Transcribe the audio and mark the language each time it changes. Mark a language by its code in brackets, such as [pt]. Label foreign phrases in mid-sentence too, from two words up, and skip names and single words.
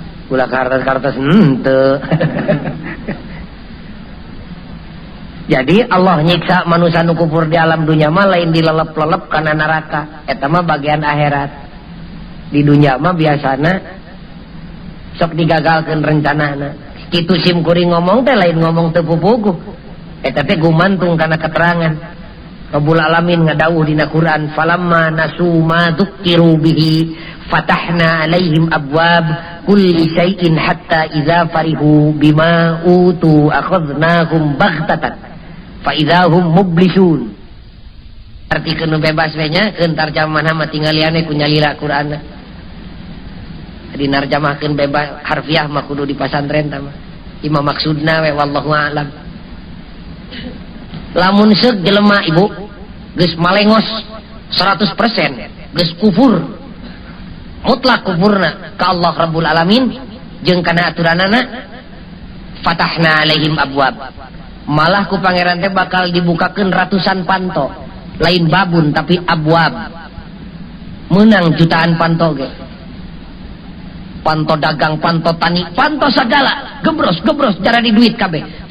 [su] ulah kartos-kartos henteu. Jadi Allah nyiksa manusia nu kufur di alam dunia mah lain dilelep-lelep kana neraka, eta mah bagian akhirat. Di dunia mah biasana sok digagalkeun rencanana. Kitu sim kuring ngomong teh lain ngomong teu pupuguh. Eta teh gumantung kana keterangan. Rabbul Alamin ngadawuh dina Quran, [ar] "فلما نسوا ما ذكروا به فتحنا عليهم أبواب كل شيء حتى إذا فرحوا بما أوتوا أخذناهم بغتة فإذا هم مبلسون." [su] Arti kenu bebas we nya keun tarjamahan mah tinggal liane ku nyalira Qur'anna. Dinarjamahkeun bebas harfiah mah kudu di pasantren tah mah. Imam maksudna we [ar] والله أعلم. [su] Lamun seug jelema ibu geus malengos 100% geus kufur mutlak kufurna ka Allah Rabbul Alamin jeung kana aturanana, [ar] فتحنا عليهم أبواب, [su] malah ku pangeran teh bakal dibukakeun ratusan panto, lain babun tapi abwab, menang jutaan panto ge, panto dagang, panto tani, panto segala, gebros cara di duit kabeh.